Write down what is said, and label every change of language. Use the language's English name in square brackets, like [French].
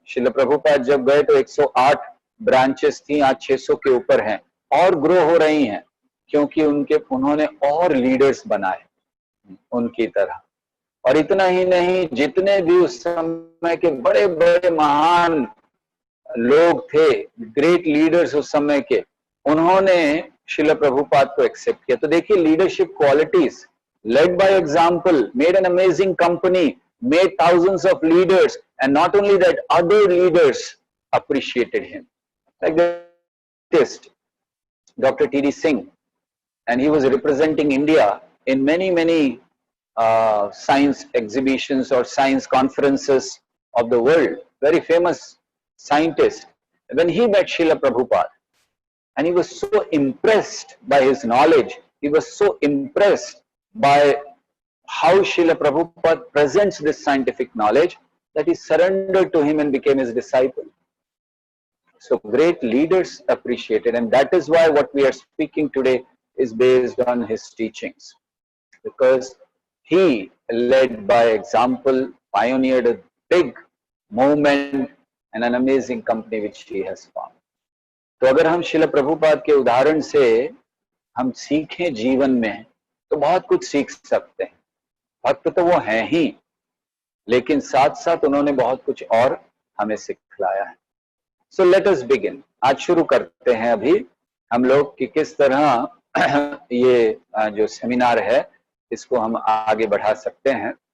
[Hindi] श्रील प्रभुपाद जब गए तो 108 ब्रांचेस थी, आज 600 के ऊपर हैं, और ग्रो हो रही हैं, क्योंकि उन्होंने और लीडर्स बनाए उनकी तरह। और इतना ही नहीं, जितने भी उस समय के बड़े बड़े महान लोग थे, ग्रेट लीडर्स उस समय के, उन्होंने श्रील प्रभुपाद को एक्सेप्ट किया। तो देखिए leadership qualities, [English] led by example, made an amazing company, made thousands of leaders, and not only that, other leaders appreciated him. Like the artist, Dr. T.D. Singh, and he was representing India in many science exhibitions or science conferences of the world. Very famous scientist. When he met Srila Prabhupada, and he was so impressed by his knowledge, he was so impressed by how Srila Prabhupada presents this scientific knowledge, that he surrendered to him and became his disciple. So great leaders appreciate it, and that is why what we are speaking today is based on his teachings, because he led by example, pioneered a big movement and an amazing company which he has found. [Hindi] तो अगर हम शिल प्रभुपाद के उदाहरण से हम सीखें जीवन में तो बहुत कुछ सीख सकते हैं। भक्त तो वो हैं ही, लेकिन साथ साथ उन्होंने बहुत कुछ और हमें सिखलाया है। [English] So let us begin. [Hindi] आज शुरू करते हैं अभी हम लोग कि किस तरह ये जो सेमिनार है इसको हम आगे बढ़ा सकते हैं।